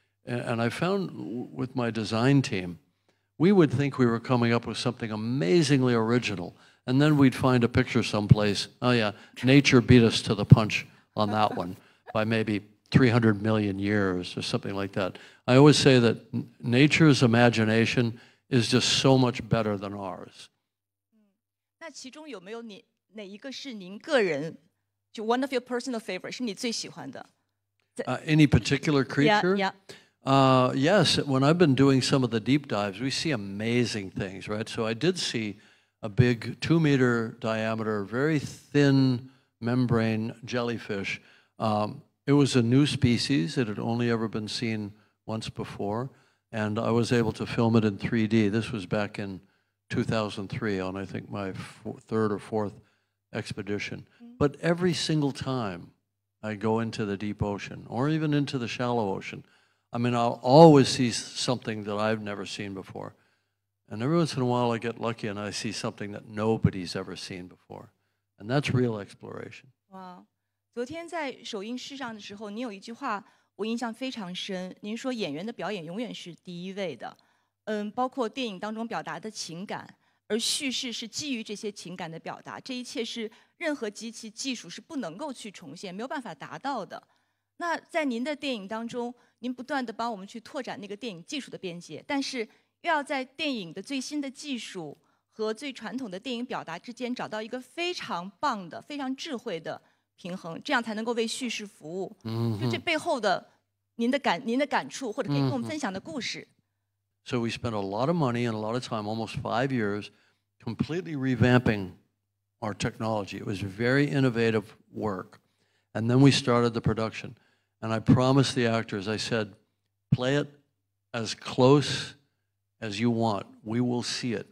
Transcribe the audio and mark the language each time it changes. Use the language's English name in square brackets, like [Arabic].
[English] And I found with my design team, we would think we were coming up with something amazingly original, and then we'd find a picture someplace. Oh yeah, nature beat us to the punch on that one by maybe 300 million years or something like that. I always say that nature's imagination is just so much better than ours. [Chinese] 那其中有没有哪一个是您个人就 [English] one of your personal favorite [Chinese] 是你最喜欢的？ [English] Any particular creature? Yeah. Yes, when I've been doing some of the deep dives, we see amazing things, right? So I did see a big 2-meter diameter, very thin membrane jellyfish. It was a new species. It had only ever been seen once before, and I was able to film it in 3D. This was back in 2003 on, I think, my 3rd or 4th expedition. But every single time I go into the deep ocean, or even into the shallow ocean, I mean, I'll always see something that I've never seen before. And every once in a while I get lucky and I see something that nobody's ever seen before. And that's real exploration. Wow. [Chinese] 昨天在首映式上的时候，您有一句话我印象非常深。您说演员的表演永远是第一位的，包括电影当中表达的情感，而叙事是基于这些情感的表达。这一切是任何机器技术是不能够去重现，没有办法达到的。那在您的电影当中，您不断地帮我们去拓展那个电影技术的边界，但是又要在电影的最新的技术和最传统的电影表达之间找到一个非常棒的、非常智慧的平衡，这样才能够为叙事服务。就这背后的您的感触，或者可以跟我们分享的故事。 [English] So we spent a lot of money and a lot of time, almost 5 years, completely revamping our technology. It was very innovative work. And then we started the production. And I promised the actors, I said, play it as close as you want. We will see it.